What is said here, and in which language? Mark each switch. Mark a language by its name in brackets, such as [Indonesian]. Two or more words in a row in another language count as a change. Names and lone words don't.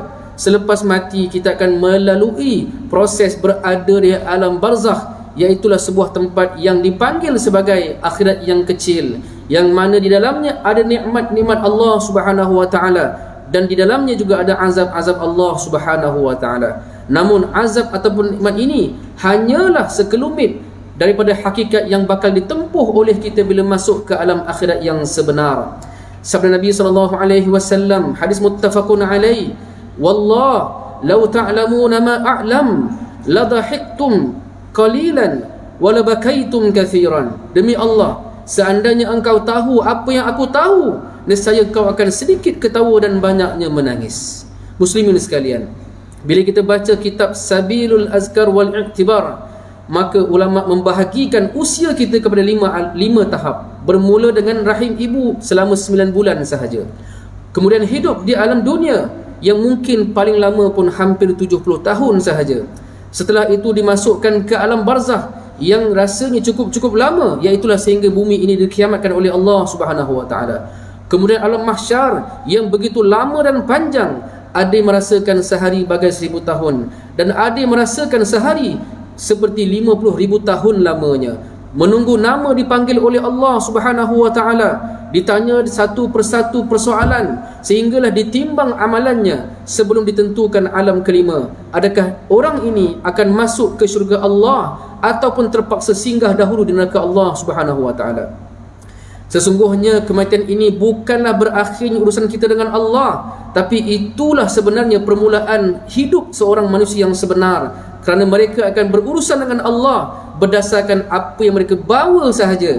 [Malay] Selepas mati kita akan melalui proses berada di alam barzakh, iaitulah sebuah tempat yang dipanggil sebagai akhirat yang kecil, yang mana di dalamnya ada nikmat-nikmat Allah [Arabic] سبحانه وتعالى, [Malay] dan di dalamnya juga ada azab-azab Allah [Arabic] سبحانه وتعالى. [Malay] Namun azab ataupun nikmat ini hanyalah sekelumit daripada hakikat yang bakal ditempuh oleh kita bila masuk ke alam akhirat yang sebenar. Sabda Nabi SAW, hadis [Arabic] متفق عليه, والله لو تعلمون ما أعلم لضحكتم قليلا ولبكيتم كثيرا. [Malay] Demi Allah, seandainya engkau tahu apa yang aku tahu, nescaya kau akan sedikit ketawa dan banyaknya menangis. Muslimin sekalian, bila kita baca kitab Sabilul Azkar wal I'tibar, maka ulama membahagikan usia kita kepada lima tahap. Bermula dengan rahim ibu selama 9 bulan sahaja, kemudian hidup di alam dunia yang mungkin paling lama pun hampir 70 tahun sahaja. Setelah itu dimasukkan ke alam barzakh yang rasanya cukup lama, iaitulah sehingga bumi ini dikiamatkan oleh Allah [Arabic] سبحانه وتعالى. [Malay] Kemudian alam mahsyar yang begitu lama dan panjang, ada yang merasakan sehari bagai 1000 tahun, dan ada yang merasakan sehari seperti 50,000 tahun lamanya, menunggu nama dipanggil oleh Allah [Arabic] سبحانه وتعالى, [Malay] ditanya satu persatu persoalan sehinggalah ditimbang amalannya sebelum ditentukan alam kelima. Adakah orang ini akan masuk ke syurga Allah ataupun terpaksa singgah dahulu di neraka Allah [Arabic] سبحانه وتعالى. [Malay] Sesungguhnya kematian ini bukanlah berakhirnya urusan kita dengan Allah, tapi itulah sebenarnya permulaan hidup seorang manusia yang sebenar, kerana mereka akan berurusan dengan Allah berdasarkan apa yang mereka bawa sahaja.